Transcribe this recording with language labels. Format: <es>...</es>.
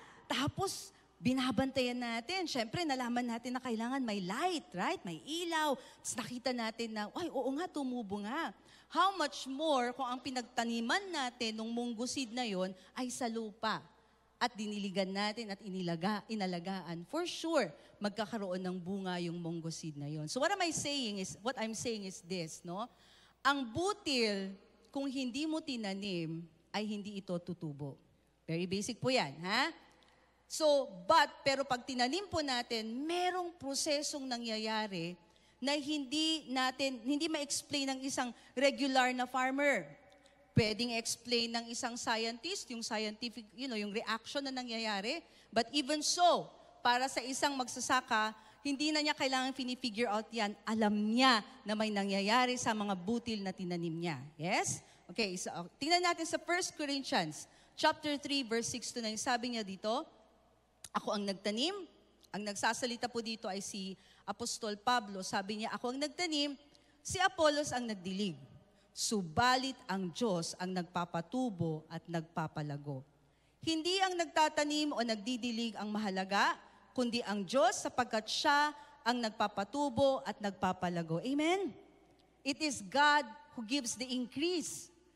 <tl>Tapos, binabantayan natin. Siyempre, nalaman natin na kailangan may light, right? May ilaw. Tapos nakita natin na, ay, oo nga, tumubo nga.</tl> <en>How much more</en> <tl>kung ang pinagtaniman natin ng munggo seed na yon ay sa lupa at diniligan natin at inalagaan. For sure, magkakaroon ng bunga yung munggo seed na yon.</tl> <en>So what I'm saying is this, no?</en> <tl>Ang butil, kung hindi mo tinanim, ay hindi ito tutubo. Very basic po yan, ha? So, pero pag tinanim po natin, merong prosesong nangyayari na hindi ma-explain ng isang regular na farmer. Pwedeng explain ng isang scientist, yung scientific, yung reaction na nangyayari.</tl> <en>But even so,</en> <tl>para sa isang magsasaka, hindi na niya kailangan fini-figure out yan. Alam niya na may nangyayari sa mga butil na tinanim niya. Yes? Okay, so tingnan natin sa 1 Corinthians chapter 3, verse 6 to 9. Sabi niya dito, ako ang nagtanim. Ang nagsasalita po dito ay si Apostol Pablo. Sabi niya, ako ang nagtanim, si Apollos ang nagdilig. Subalit ang Diyos ang nagpapatubo at nagpapalago. Hindi ang nagtatanim o nagdidilig ang mahalaga, kundi ang Diyos sapagkat Siya ang nagpapatubo at nagpapalago. Amen?</tl> <en>It is God who gives the increase.</en>